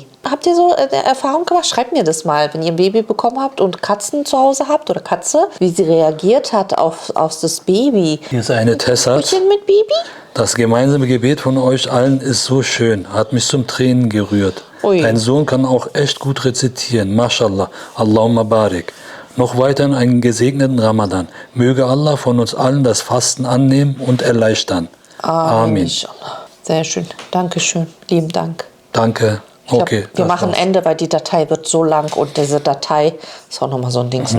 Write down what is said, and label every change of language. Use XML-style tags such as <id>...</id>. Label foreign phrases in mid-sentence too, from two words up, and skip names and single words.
<de>Habt ihr so Erfahrung gemacht? Schreibt mir das mal, wenn ihr ein Baby bekommen habt und Katzen zu Hause habt oder Katze, wie sie reagiert hat auf das Baby. Hier ist eine Tessa. Bisschen mit Baby? Das gemeinsame Gebet von euch allen ist so schön, hat mich zum Tränen gerührt. Ui. Dein Sohn kann auch echt gut rezitieren.</de> <ar>ما شاء الله، اللهم بارك.</ar> <de>Noch weiterhin einen gesegneten Ramadan. Möge Allah von uns allen das Fasten annehmen und erleichtern. Amen. Inshallah. Sehr schön. Dankeschön. Lieben Dank. Danke. Ich glaub, Okay. wir das machen war's. Ende, weil die Datei wird so lang und diese Datei ist auch nochmal so ein Dings.</de>